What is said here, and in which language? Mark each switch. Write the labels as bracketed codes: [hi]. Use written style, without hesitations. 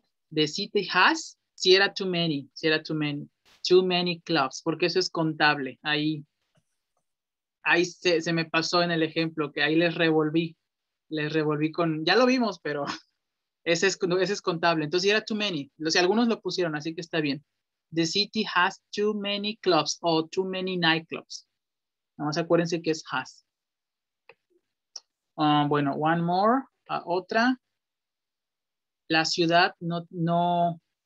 [en] The city has, [es] si era [en] too many, si era too many. Too many clubs, [es] porque eso es contable. Ahí se me pasó en el ejemplo, que ahí les revolví con, ya lo vimos, pero ese es contable. Entonces era too many. Algunos lo pusieron, así que está bien. [en] The city has too many clubs o too many nightclubs. [es] Nada más acuérdense que es has. Bueno, [en] one more. [es] Otra. La ciudad no.